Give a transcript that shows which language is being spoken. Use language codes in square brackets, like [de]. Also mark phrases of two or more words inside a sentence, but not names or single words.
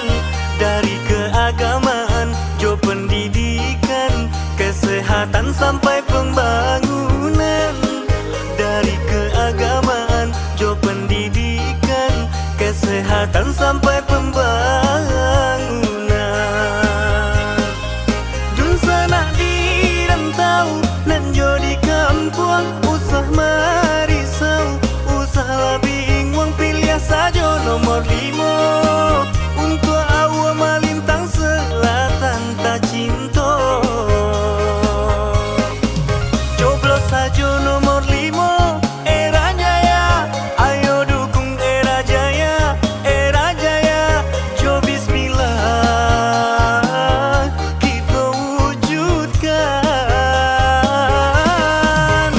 [id] Dari keagamaan, jo pendidikan, kesehatan sampai pembangunan. Dari keagamaan, jo pendidikan, kesehatan sampai pembangunan. [min] Dunsanak di rantau nan jo di kampung, usah marisau, usah labing wang Piliah saja nomor 5. Untuak Aua Malintang Selatan tak cinta. [id] Coblos saja nomor 5, Era Jaya. Ayo dukung Era Jaya, Era Jaya. Jo bismillah, kita wujudkan.